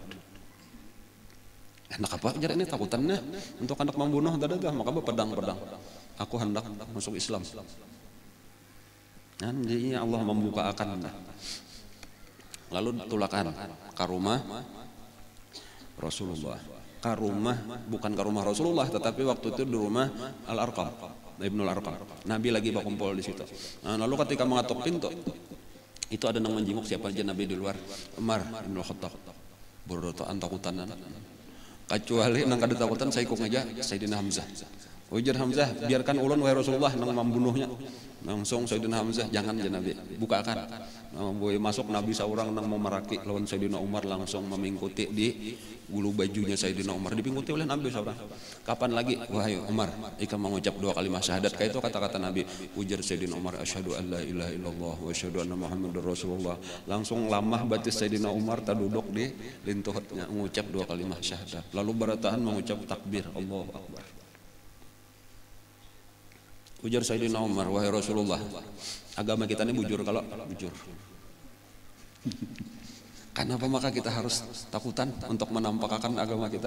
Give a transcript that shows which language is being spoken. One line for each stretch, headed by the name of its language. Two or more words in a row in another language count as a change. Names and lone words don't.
Indonesian: Hendak apa?
Banjar: Jar ini takutannya untuk hendak membunuh tadi dah.
Indonesian: Maka pedang. Aku hendak masuk Islam. Jadi Allah membuka akan.
Banjar: Lalu tulakan ke rumah Rasulullah.
Indonesian: Bukan ke rumah Rasulullah, tetapi waktu itu di rumah Al-Arqam, Ibnul Arqam. Nabi lagi berkumpul di situ. Lalu ketika mengetuk pintu, itu ada yang menjenguk siapa aja Nabi di luar. Umar bin Khattab.
Banjar: Berdotaan takutan. Kecuali nang kada takutan saya ikut aja Sayyidina Hamzah. Ujar Hamzah, biarkan ulun wahai Rasulullah nang membunuhnya.
Indonesian: Langsung Sayyidina Hamzah, jangan
Arabic: يا نبي,
Indonesian: bukakan.
Banjar: Masuk Nabi seorang nang memeraki lawan Sayyidina Umar, langsung memingkuti di bulu bajunya Sayyidina Umar, dipingkuti oleh Nabi seorang. Kapan lagi wahai Umar ikam mengucap 2 kalimat syahadat? Kayak itu kata-kata Nabi. Ujar Sayyidina Umar,
Arabic: أشهد أن لا إله إلا الله وأشهد أن محمدا رسول الله.
Banjar: Langsung lamah batis Sayyidina Umar terduduk di lintuhnya mengucap 2 kalimat syahadat. Lalu bertahan mengucap takbir,
Arabic: الله أكبر.
Banjar: Ujar Sayyidina Umar, wahai Rasulullah, agama kita ini bujur kalau bujur.
Indonesian: Kenapa maka kita harus takutan untuk menampakkan agama kita?